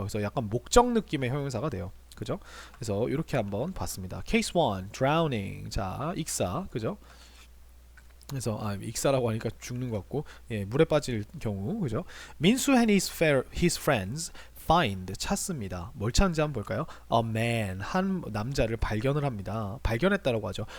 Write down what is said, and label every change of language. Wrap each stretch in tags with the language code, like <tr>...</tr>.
<ko>그래서 약간 목적 느낌의 형용사가 돼요. 그죠? 그래서 이렇게 한번 봤습니다.</ko> <en>Case 1, drowning.</en> <ko>자, 익사. 그죠? 그래서 익사라고 하니까 죽는 것 같고, 물에 빠질 경우. 그죠?</ko> <en>민수 and his friends find,</en> <ko>찾습니다. 뭘 찾는지 한번 볼까요?</ko> <en>A man,</en> <ko>한 남자를 발견을 합니다. 발견했다라고 하죠.</ko>